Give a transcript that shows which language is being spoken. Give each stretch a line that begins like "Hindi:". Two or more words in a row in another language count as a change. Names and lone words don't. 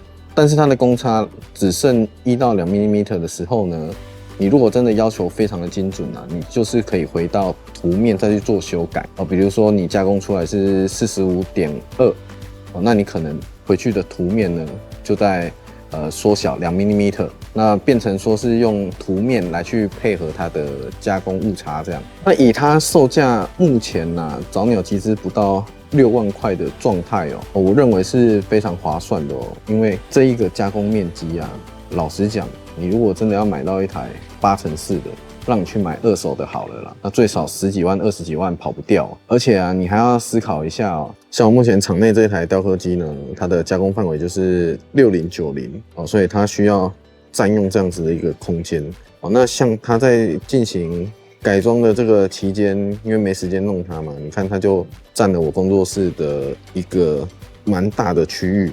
Chinese: 但是它的公差只剩1到2mm的時候呢，你如果真的要求非常的精準啊，你就是可以回到圖面再去做修改哦。比如說你加工出來是45.2哦，那你可能回去的圖面呢就在縮小2mm，那變成說是用圖面來去配合它的加工誤差這樣。那以它售價目前啊，早鳥集資不到6萬塊的狀態哦，我認為是非常划算的哦。因為這一個加工面積啊，老實講，你如果真的要買到一台8x4的，讓你去買二手的好了啦，那最少10幾萬、20幾萬跑不掉。而且啊，你還要思考一下哦，像我目前場內這一台雕刻機呢，它的加工範圍就是6090哦，所以它需要占用這樣子的一個空間哦。那像它在進行改裝的這個期間，因為沒時間弄它嘛，你看它就占了我工作室的一個蠻大的區域。